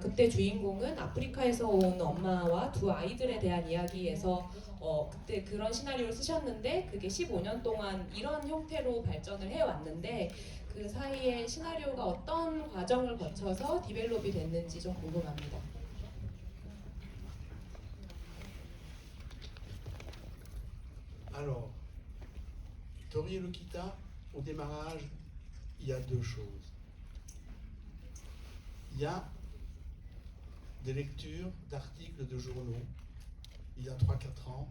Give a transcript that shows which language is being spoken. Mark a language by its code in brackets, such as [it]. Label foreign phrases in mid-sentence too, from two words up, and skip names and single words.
[ko] 그때 주인공은 아프리카에서 온 엄마와 두 아이들에 대한 이야기에서 그때 그런 시나리오를 쓰셨는데 그게 15년 동안 이런 형태로 발전을 해왔는데 그 사이에 시나리오가 어떤 과정을 거쳐서 디벨롭이 됐는지 좀 궁금합니다. [fr] Alors, Tori Lokita, au démarrage, il y a deux choses. Il y a des lectures d'articles de journaux, il y a 3-4 ans.